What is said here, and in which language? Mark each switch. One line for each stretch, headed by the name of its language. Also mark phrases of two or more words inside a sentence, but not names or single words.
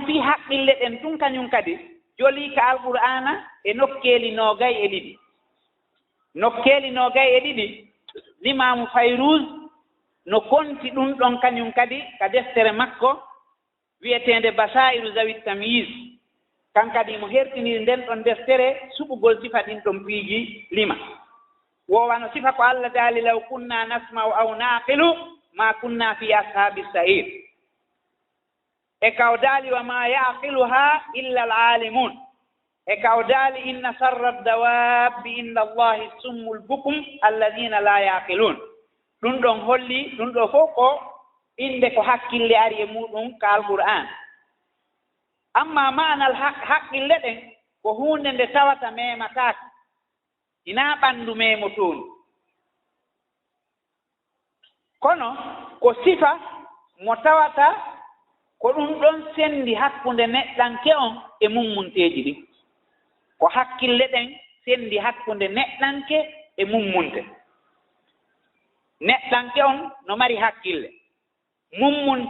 Fula: fii haqqille ɗen tun kañum kadi jolii ka alqur'ana e nokkeeli noogay e ɗiɗi nokkeeli noogay e ɗiɗi limamu fayrus no konti ɗum ɗon kañum kadi ka deftere makko wiyeteende
Arabic: بصائر ذوي التمييز
Fula: kan kadi mo hertiniri nden ɗon deftere suɓugol sifa ɗin ɗon piiji lima wowano sifa ko allah daali
Arabic: لو كنا نسمع أو نعقل ما كنا في أصحاب السعير
Fula: e kaw daali
Arabic: وما يعقلها إلا العالمون
Fula: e kaw daali
Arabic: إن شر الدواب عند الله الصم البكم الذين لا يعقلون
Fula: ɗum ɗon holli ɗum ɗo fof ko inde ko hakkille ari e muɗum ka alqur'an amma manal haqqille ɗen ko hunde nde tawata memataake ina ɓanndu memo toon kono ko sifa mo tawata ko ɗum ɗon senndi hakkunde neɗɗanke on e mummunteeji ɗin ko hakkille ɗen senndi hakkunde neɗɗanke e mummunte neɗɗanke on no mari hakkille mummunte